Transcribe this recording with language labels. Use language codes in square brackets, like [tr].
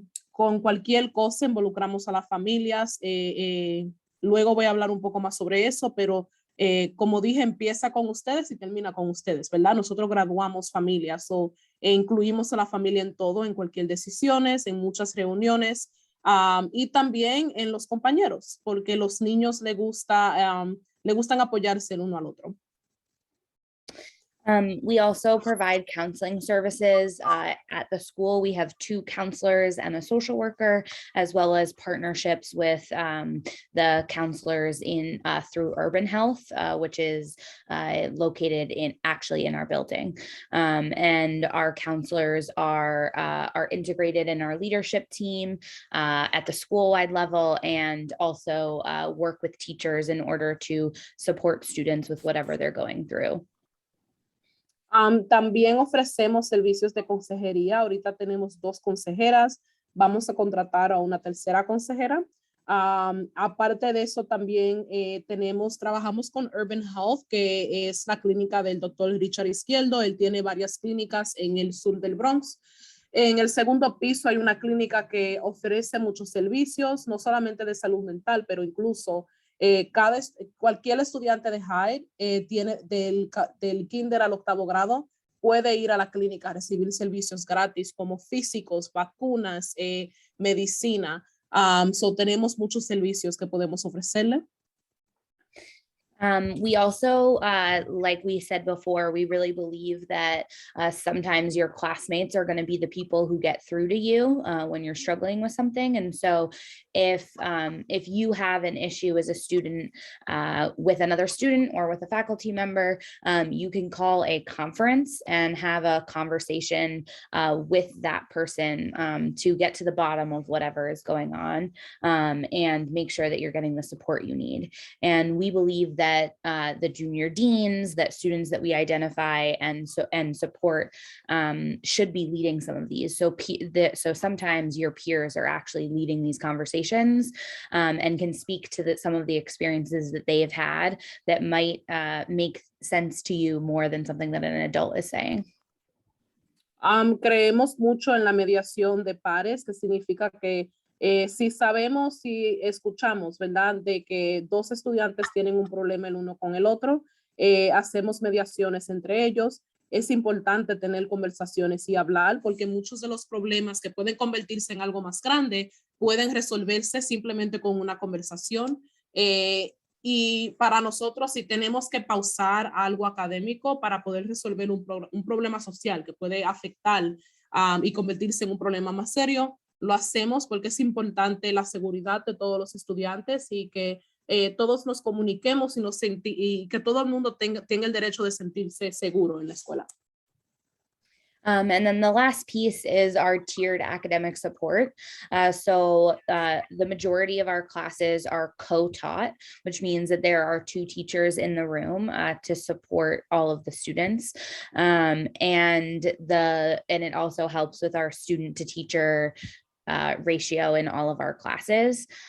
[es] Con cualquier cosa involucramos a las familias. Luego voy a hablar un poco más sobre eso, pero como dije, empieza con ustedes y termina con ustedes, ¿verdad? Nosotros graduamos familias, incluimos a la familia en todo, en cualquier decisiones, en muchas reuniones, y también en los compañeros, porque los niños le gustan apoyarse el uno al otro. [en] We also provide counseling services at the school. We have 2 counselors and a social worker, as well as partnerships with the counselors through Urban Health, which is located in our building. And our counselors are integrated in our leadership team at the school-wide level, and also work with teachers in order to support students with whatever they're going through. [es] También ofrecemos servicios de consejería. Ahorita tenemos 2 consejeras. Vamos a contratar a una tercera consejera. Aparte de eso, también trabajamos con Urban Health, que es la clínica del doctor Richard Izquierdo. Él tiene varias clínicas en el sur del Bronx. En el 2º piso hay una clínica que ofrece muchos servicios, no solamente de salud mental, pero incluso cualquier estudiante de Hyde tiene del kinder al 8º grado puede ir a la clínica a recibir servicios gratis como físicos, vacunas, medicina. Tenemos muchos servicios que podemos ofrecerle. [en] We also, like we said before, we really believe that sometimes your classmates are going to be the people who get through to you when you're struggling with something. And so if you have an issue as a student with another student or with a faculty member, you can call a conference and have a conversation with that person to get to the bottom of whatever is going on, and make sure that you're getting the support you need. And we believe that that the junior deans, that students that we identify and support should be leading some of these. So sometimes your peers are actually leading these conversations and can speak to some of the experiences that they have had that might make sense to you more than something that an adult is saying. [es] Creemos mucho en la mediación de pares, que significa que si sabemos, si escuchamos, ¿verdad? De que dos estudiantes tienen un problema el uno con el otro, hacemos mediaciones entre ellos. Es importante tener conversaciones y hablar, porque muchos de los problemas que pueden convertirse en algo más grande pueden resolverse simplemente con una conversación. Y para nosotros, si tenemos que pausar algo académico para poder resolver un problema social que puede afectar y convertirse en un problema más serio, lo hacemos porque es importante la seguridad de todos los estudiantes y que todos nos comuniquemos y que todo el mundo tenga el derecho de sentirse seguro en la escuela. [en] And then the last piece is our tiered academic support. So the majority of our classes are co-taught, which means that there are 2 teachers in the room to support all of the students. And it also helps with our student to teacher ratio in all of our classes.